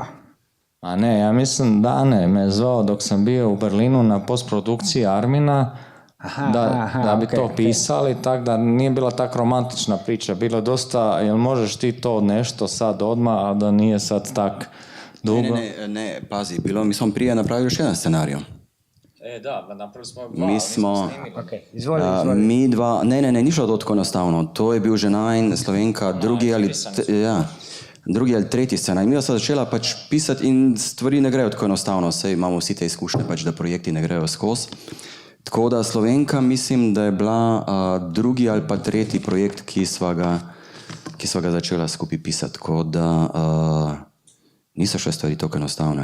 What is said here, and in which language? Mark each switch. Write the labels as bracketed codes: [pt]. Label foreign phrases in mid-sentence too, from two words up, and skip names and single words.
[hr] A ne, ja mislim Dane me zvao dok sam bio u Berlinu na postprodukciji Armina, da bi to pisali, tako da nije bila tako romantična priča, bilo dosta, jel možeš ti to nešto sad odmah, a da nije sad tak dugo? Ne, pazi, mi smo prije napravili još jedan scenarij. Da, napravili smo dva, Izvoli. [sl] Mi dva, ne, ni šlo to tako enostavno, to je bil že najn Slovenka, drugi ali tretji scenarij. Mi smo začela pač pisati in stvari ne grejo tako enostavno, saj imamo vsi te izkušnje, pač, da projekti ne grejo skozi. Tako da Slovenka mislim, da je bila drugi ali pa tretji projekt, ki sva ga začela skupaj pisati, tako da niso še stvari tako enostavne.